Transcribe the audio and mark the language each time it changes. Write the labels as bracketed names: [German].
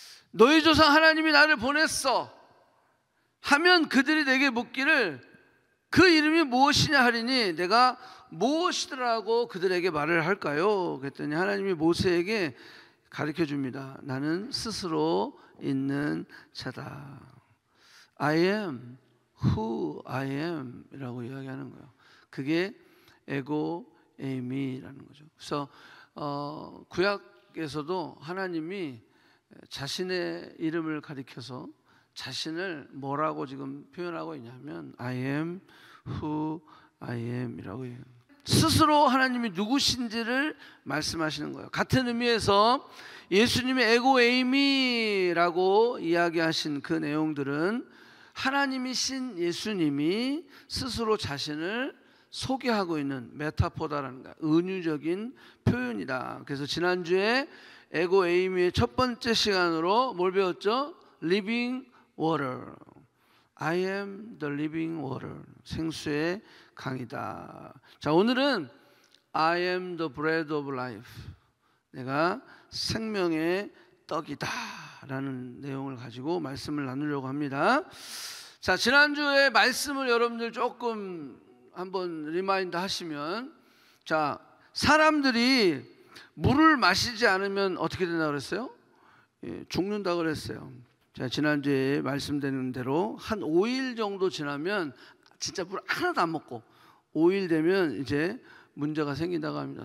[Korean] 너희 조상 하나님이 나를 보냈어 하면 그들이 내게 묻기를 그 이름이 무엇이냐 하리니 내가 무엇이더라고 그들에게 말을 할까요? 그랬더니 하나님이 모세에게 가르쳐 줍니다. 나는 스스로 있는 자다. [English] I am who I am [Korean] 이라고 이야기하는 거예요. 그게 에고 에이미라는 거죠. 그래서 구약에서도 하나님이 자신의 이름을 가리켜서 자신을 뭐라고 지금 표현하고 있냐면 [English] I am who I am [Korean] 이라고 해요. 스스로 하나님이 누구신지를 말씀하시는 거예요. 같은 의미에서 예수님의 에고 에이미라고 이야기하신 그 내용들은 하나님이신 예수님이 스스로 자신을 소개하고 있는 메타포다라는 거야. 은유적인 표현이다. 그래서 지난주에 에고 에이미의 첫 번째 시간으로 뭘 배웠죠? [English] Living water. I am the living water. [Korean] 생수의 강이다. [English] 자, 오늘은 I am the bread of life. [Korean] 내가 생명의 떡이다 라는 내용을 가지고 말씀을 나누려고 합니다. 자, 지난주에 말씀을 여러분들 조금 한번 리마인드 하시면, 자, 사람들이 물을 마시지 않으면 어떻게 된다고 그랬어요? 죽는다고 그랬어요. 자, 지난주에 말씀드린 대로 한 5일 정도 지나면 진짜 물 하나도 안 먹고 5일 되면 이제 문제가 생긴다고 합니다.